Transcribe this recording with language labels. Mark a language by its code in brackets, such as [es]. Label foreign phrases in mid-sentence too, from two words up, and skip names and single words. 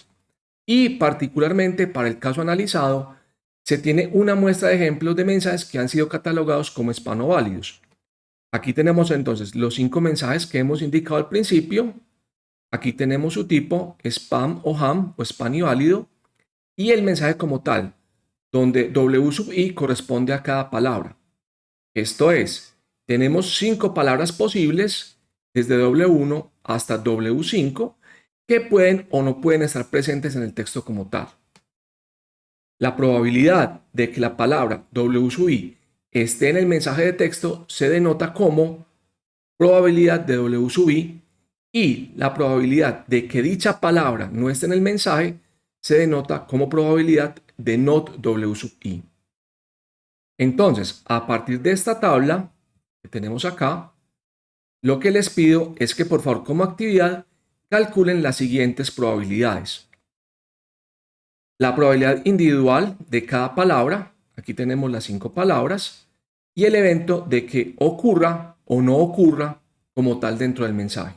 [es] Y particularmente para el caso analizado, se tiene una muestra de ejemplos de mensajes que han sido catalogados como spam o válidos. Aquí tenemos entonces los 5 mensajes que hemos indicado al principio. Aquí tenemos su tipo, spam o ham o spam y válido, y el mensaje como tal, donde W sub i corresponde a cada palabra. Esto es, tenemos 5 palabras posibles, desde W1 hasta W5, que pueden o no pueden estar presentes en el texto como tal. La probabilidad de que la palabra W sub i esté en el mensaje de texto se denota como probabilidad de W sub i, y la probabilidad de que dicha palabra no esté en el mensaje se denota como probabilidad de not W sub i. Entonces, a partir de esta tabla que tenemos acá, lo que les pido es que por favor como actividad calculen las siguientes probabilidades. La probabilidad individual de cada palabra, aquí tenemos las 5 palabras, y el evento de que ocurra o no ocurra como tal dentro del mensaje.